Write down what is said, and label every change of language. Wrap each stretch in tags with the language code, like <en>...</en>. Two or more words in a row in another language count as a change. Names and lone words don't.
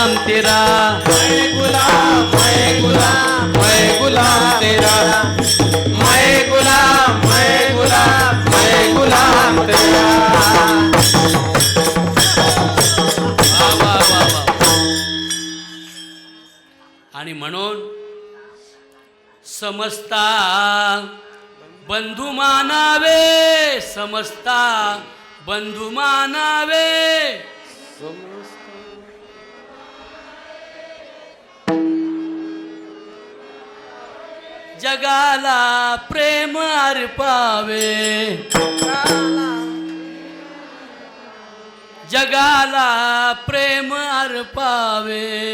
<hi>तेरा, मैं गुलाम मैं गुलाम मैं गुलाम तेरा, मैं गुलाम मैं गुलाम मैं गुलाम तेरा. वा वा वा वा.</hi> <mr>आणि म्हणून समजता बंधू मानावे, समजता बंधू मानावे. जगाला प्रेम अर्पावे, जगाला प्रेम अर्पावे.</mr>